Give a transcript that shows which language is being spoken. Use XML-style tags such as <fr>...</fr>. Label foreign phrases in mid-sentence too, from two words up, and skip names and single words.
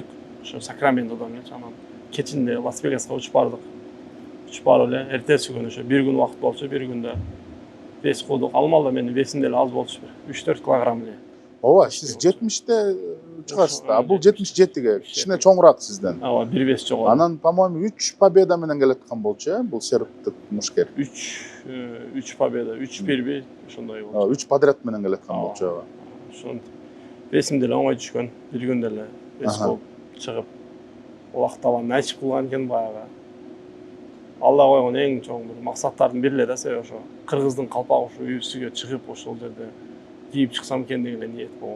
<ky>Ошо Сакраментодон эле анан кечинде Лас-Вегаска учуп бардык. Учуп барып эле эртеси күнү ошо бир күн убакыт болчу, бир күндө вес кылдык. Алмалда менин весим деле аз болчу, 3-4 килограмм эле. Ооба, сиз 70те чыгасыз да. Бул 77ге кичине чоңураак сизден. Ооба, бир вес жогору. Анан, по-моему, 3 победа менен келаткан болчу, бул сербтик мушкер. 3 победа, 3-1 ошондой болчу. 3 подряд менен келаткан болчу. Ошон весим деле оңой түшкөн, бир күндө эле вес болуп чыгып убактабан ачып кылган экен баягы. Алла койгон эң чоң бир максаттардын бири эле да, себеби ошо кыргыздын калпагы ушу UFC-ге чыгып ошол жерде кийип чыксам экен деген эле ниет болгон.</ky>